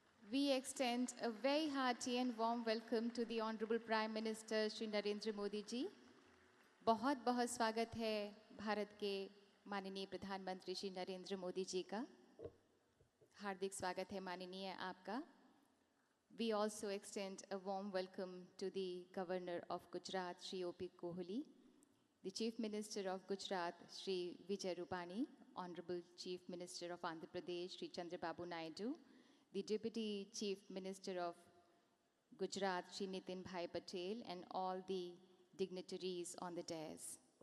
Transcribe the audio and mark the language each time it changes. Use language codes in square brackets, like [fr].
[en] We extend a very hearty and warm welcome to the Honorable Prime Minister Shri Narendra Modi ji. [hi] बहुत बहुत स्वागत है भारत के माननीय प्रधानमंत्री श्री नरेंद्र मोदी जी का। हार्दिक स्वागत है माननीय आपका। [en] We also extend a warm welcome to the Governor of Gujarat, Shri O.P. Kohli, the Chief Minister of Gujarat, Shri Vijay Rupani, Honorable Chief Minister of Andhra Pradesh, Shri Chandrababu Naidu, the Deputy Chief Minister of Gujarat, Shri Nitin Bhai Patel, and all the dignitaries on the dais.